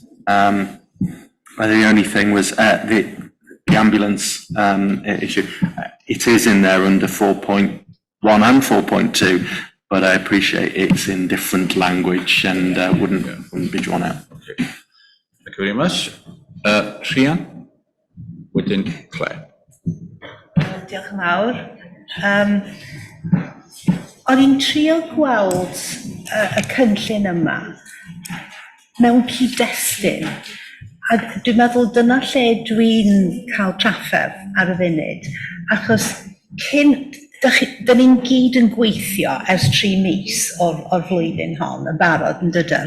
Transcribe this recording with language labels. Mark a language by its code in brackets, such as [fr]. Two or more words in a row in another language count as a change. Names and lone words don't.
[en] The only thing was the ambulance issue. It is in there under 4.1 and 4.2, but I appreciate it's in different language and wouldn't be drawn out. Okay. Thank you very much. [cy] Rhian, wedyn Claire. Diolch yn fawr. O'n i'n trio gweld y cynllun yma mewn cyd-destun, a dwi'n meddwl dyna lle dwi'n cael trafferth ar y funud, achos dyn ni'n gyd yn gweithio ers 3 mis o'r flwyddyn hon yn barod yn dydyn.